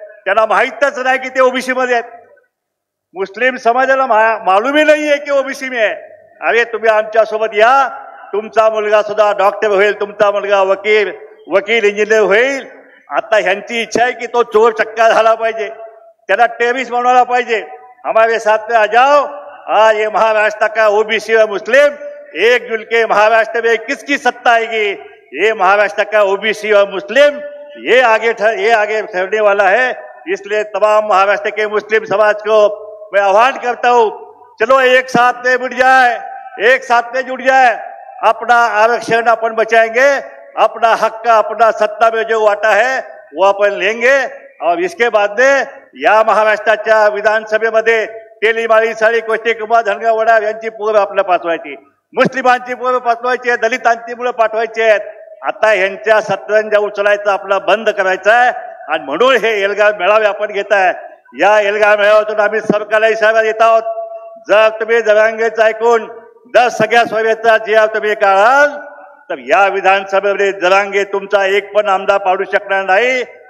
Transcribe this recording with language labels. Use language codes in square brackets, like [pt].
[mr] त्यांना माहीतच नाही की ते ओबीसी मध्ये आहेत. मुस्लिम समाजाला मालूमही नाहीये की ओबीसी में आहे. अरे तुम्ही आमच्या सोबत या. तुमचा मुलगा सुद्धा डॉक्टर होईल, तुमचा मुलगा वकील इंजिनियर होईल. आता ह्यांची इच्छा आहे की तो चोर चक्का झाला पाहिजे, त्याला टेररिस्ट बनवायला पाहिजे. [hi] हमारे साथ में आ जाओ. आज ये महाराष्ट्र का ओबीसी और मुस्लिम एकजुट के महाराष्ट्र में किसकी सत्ता आएगी? ये महाराष्ट्र का ओबीसी और मुस्लिम ये आगे ठहरने वाला है. इसलिए तमाम महाराष्ट्र के मुस्लिम समाज को मैं आह्वान करता हूँ, चलो एक साथ में जुट जाए, एक साथ में जुट जाए. अपना आरक्षण अपन बचाएंगे, अपना हक का अपना सत्ता में जो वाटा है वो अपन लेंगे. और इसके बाद में [mr] या महाराष्ट्राच्या विधानसभेमध्ये तेलीमाळी साळी कोष्टी कुमार धनगर वडार यांची पोरं आपल्याला पाठवायची, मुस्लिमांची पोरं पाठवायची आहेत, दलितांची मुलं पाठवायची आहेत. आता यांच्या सतरंजा उचलायचं आपला बंद करायचं आहे. आणि म्हणून हे एल्गार मेळावे आपण घेत आहे. या एल्गार मेळाव्यातून आम्ही सरकारला इशारा देत आहोत, जर तुम्ही जरांगेचं ऐकून जर सगळ्या सोयीचा जे तुम्ही काढाल तर या विधानसभेमध्ये जरांगे तुमचा एक पण आमदार पाडू शकणार नाही.